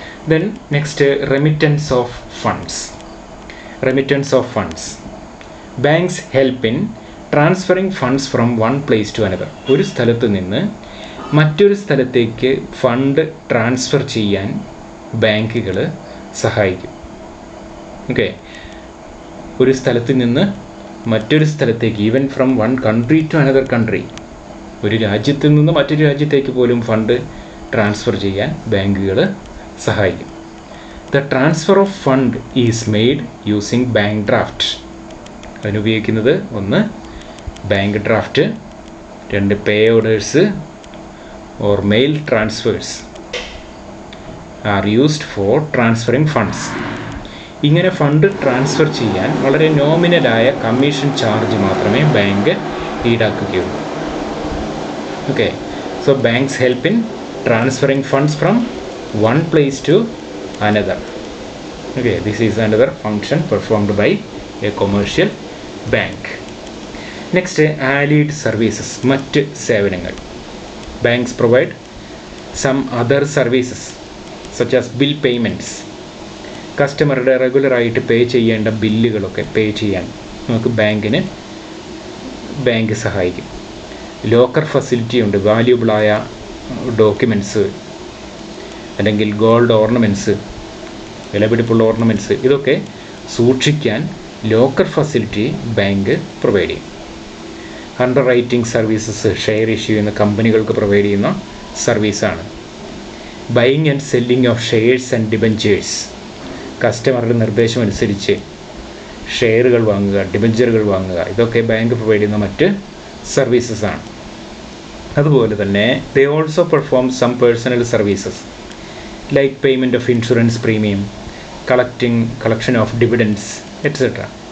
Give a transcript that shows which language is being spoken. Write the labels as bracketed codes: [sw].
[en] Then next, remittance of funds. Remittance of funds. Banks help in transferring funds from one place to another. [ml] ഒരു സ്ഥലത്ത് നിന്ന് മറ്റൊരു സ്ഥലത്തേക്ക് fund transfer ചെയ്യാൻ ബാങ്കുകൾ സഹായിക്കും. ഓക്കെ, ഒരു സ്ഥലത്ത് നിന്ന് മറ്റൊരു സ്ഥലത്തേക്ക്, [en] even from one country to another country, [ml] ഒരു രാജ്യത്ത് നിന്ന് മറ്റൊരു രാജ്യത്തേക്ക് പോലും ഫണ്ട് ട്രാൻസ്ഫർ ചെയ്യാൻ ബാങ്കുകൾ സഹായിക്കും. [en] The transfer of fund is made using bank draft. [ml] അതിനുപയോഗിക്കുന്നത് ഒന്ന് [en] bank draft, [ml] രണ്ട് [en] Pay orders or mail transfers are used for transferring funds. [ml] ഇങ്ങനെ ഫണ്ട് ട്രാൻസ്ഫർ ചെയ്യാൻ വളരെ നോമിനലായ കമ്മീഷൻ ചാർജ് മാത്രമേ bank ഈടാക്കുകയുള്ളൂ. [en] Okay, so banks help in transferring funds from one place to another. Okay, this is another function performed by a commercial bank. Next, allied services, [ml] മറ്റ് സേവനങ്ങൾ. [en] Banks provide some other services such as bill payments. [ml] കസ്റ്റമറുടെ റെഗുലറായിട്ട് പേ ചെയ്യേണ്ട ബില്ലുകളൊക്കെ പേ ചെയ്യാൻ നമുക്ക് bank സഹായിക്കും. Locker facility ഉണ്ട്, വാല്യൂബിളായ documents അല്ലെങ്കിൽ gold ornaments, വിലപിടിപ്പുള്ള ഓർണമെൻറ്റ്സ്, ഇതൊക്കെ സൂക്ഷിക്കാൻ ലോക്കർ ഫെസിലിറ്റി ബാങ്ക് പ്രൊവൈഡ് ചെയ്യും. Under writing services share issue ചെയ്യുന്ന കമ്പനികൾക്ക് പ്രൊവൈഡ് ചെയ്യുന്ന സർവീസാണ്. [en] buying and selling of shares and debentures, [ml] കസ്റ്റമറുടെ നിർദ്ദേശമനുസരിച്ച് ഷെയറുകൾ വാങ്ങുക, ഡിബഞ്ചറുകൾ വാങ്ങുക, ഇതൊക്കെ ബാങ്ക് പ്രൊവൈഡ് ചെയ്യുന്ന മറ്റ് സർവീസസ് ആണ്. അതുപോലെ തന്നെ [en] They also perform some personal services like payment of insurance premium, collection of dividends, etc.